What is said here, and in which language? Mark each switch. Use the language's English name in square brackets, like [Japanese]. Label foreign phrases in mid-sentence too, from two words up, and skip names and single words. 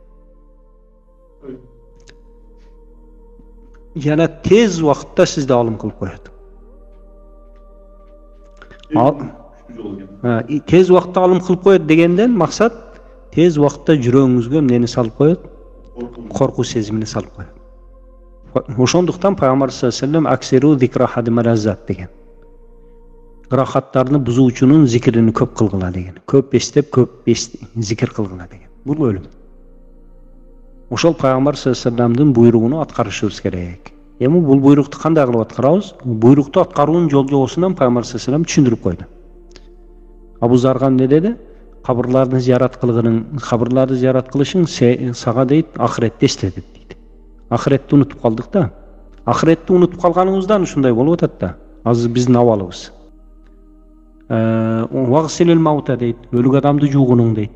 [Kyrgyz] Жана тез убакытта сизди алым кылып коет. Тез убакытта алым кылып коет дегенден максат тез убакытта жүрөгүңүзгө эмнени салып коет? Коркуу сезимини салып коет. Ошондуктан пайгамбар [Arabic] صلى الله عليه وسلم أكثروا ذكر هادم اللذات деген. [Kyrgyz] Рахаттарны бузуучунун зикирини көп кылгыла деген. Көп эстеп, көп зикир кылгыла деген. Бул өлүм. Ошол пайгамбар [Arabic] صلى الله عليه وسلم [Kyrgyz] буйругуну аткарышыбыз керек. Эми бул буйрукту кандай кылып аткарабыз? Буйрукту аткаруунун жол жобосунан пайгамбар [Arabic] صلى الله عليه وسلم [Kyrgyz] түшүндүрүп койду. Абу Зарга эмне деди? Кабырларды зиярат кылышың сага дейт, ахиретти эслетет дейт. Ахиретти унутуп калдык да. Ахиретти унутуп калганыбыздан ушундай болуп атат да. Азыр биздин абалыбыз. [Arabic] واغسل الموتى [Kyrgyz] дейт, өлүк адамды жуугунуң дейт.